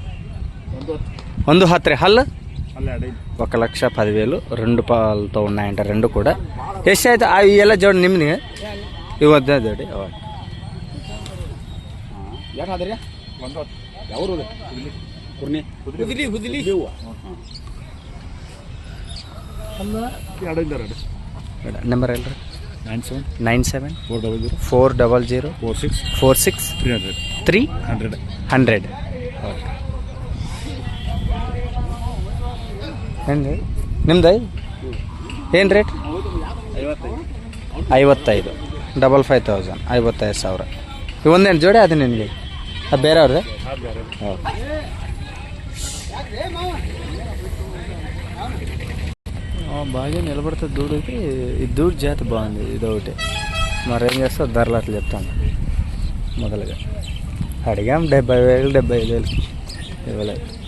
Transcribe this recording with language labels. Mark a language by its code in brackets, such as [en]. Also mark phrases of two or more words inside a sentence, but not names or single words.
[te] 1,10 ಹಲ್ಲು 1,10,000 2 ಪಾಲతో ఉన్నాయంట రెండు కూడా. [kn] ಎಷ್ಟು ಆಯ್ತು ಅವು ಎಲ್ಲ ಜೋಡಿ ನಿಮ್ಗೆ? ಇವು ಒಂದೇ ಜೋಡಿ. ನಂಬರ್ ಹೇಳ್ರಿ. 9740040046 ಏನು ನಿಮ್ದು? ಏನು ರೇಟ್? 55 55,000 55,000. ಇವು ಒಂದೇನು ಜೋಡಿ? ಅದು ನಿನಗೆ ಅದು ಬೇರೆ ಅವ್ರದ್ದು? ಓಕೆ. [te] బాగా నిలబడుతుంది దూడకి. ఈ దూడ జాతి బాగుంది. ఇది ఒకటి మరి ఏం చేస్తా ధరలు అట్లా చెప్తాను. మొదలుగా అడిగాం 70,000 75,000 ఇవ్వలేదు.